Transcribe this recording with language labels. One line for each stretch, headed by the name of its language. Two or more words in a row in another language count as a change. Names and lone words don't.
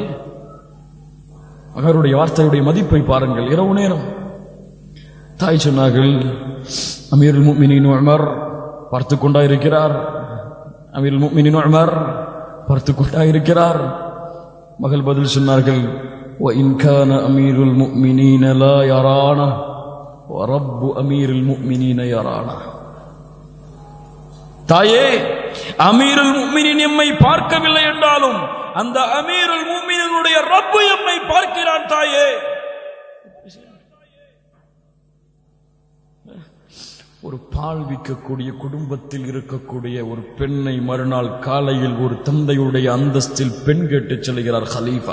Tamil: மகருடைய வார்த்தையுடைய மதிப்பை பாருங்கள். இரவு நேரம் தாய் சொன்னார்கள்,
Arabic: أمير المؤمنين
Tamil: உமர் பார்த்து கொண்டாயிருக்கிறார்.
Arabic: أمير المؤمنين
Tamil: உமர் பார்த்து கொண்டாயிருக்கிறார். மகள் பதில் சொன்னார்கள்,
Arabic: وَإِنْ كَانَ أَمِيرُ الْمُؤْمِنِينَ لَا يَرَانَهُ وَرَبُّ أَمِيرِ الْمُؤْمِنِينَ يَرَانَهُ.
Tamil: தாயே,
Arabic: أمير المؤمنين
Tamil: எம்மை பார்க்கவில்லை என்றாலும் அந்த அமீருல் முஃமினீனுடைய ரப்பு எம்மை பார்க்கிறான் தாயே. ஒரு பால் விற்கக்கூடிய குடும்பத்தில் இருக்கக்கூடிய ஒரு பெண்ணை மறுநாள் காலையில் ஒரு தந்தையுடைய அந்தஸ்தில் பெண் கேட்டு செல்கிறார் ஹலீஃபா.